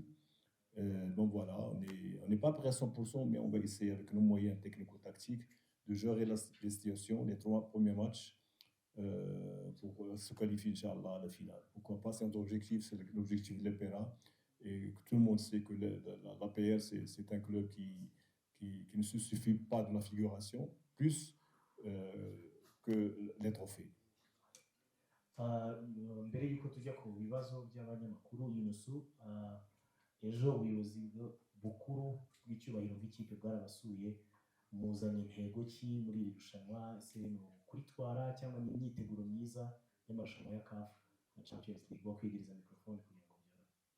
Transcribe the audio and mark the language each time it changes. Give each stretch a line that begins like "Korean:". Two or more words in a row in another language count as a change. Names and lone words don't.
French: Donc voilà, on n'est pas prêt à 100%, mais on va essayer avec nos moyens technico-tactiques de gérer les situations, les 3 premiers matchs, pour se qualifier, Inch'Allah, à la finale. Pourquoi pas, c'est notre objectif, c'est l'objectif de l'EPERA. Et tout le monde sait que l'APR, c'est un club qui ne se suffit pas de la figuration, plus que les trophées.
Kinyarwanda: mbere y'uko tujya ku bibazo by'abanyamakuru yunusu ejo ubuyobozi bukuru bw'icyubahiro bw'ikipe bwarabasuye muzanye intego ki muri iri rushanwa ese ni ukuritwara cyangwa ni imyiteguro myiza y'amarushanwa ya CAF na
English: Champions League
Kinyarwanda: bakwegereza mikrofone kugira ngo byorohe.